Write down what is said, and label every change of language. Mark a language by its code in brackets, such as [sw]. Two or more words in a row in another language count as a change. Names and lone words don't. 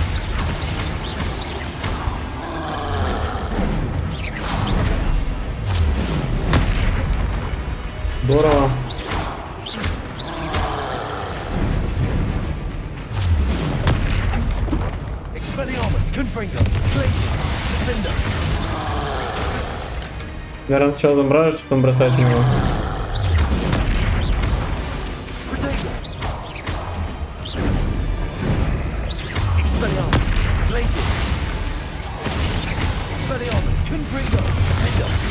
[ru] Здорово. [la] Expelliarmus! Confringo! Glacius! Defendo! [ru] Наверное, сначала замораживать, потом бросать в него. [la] Expelliarmus! Glacius! Expelliarmus! Confringo! Defendo!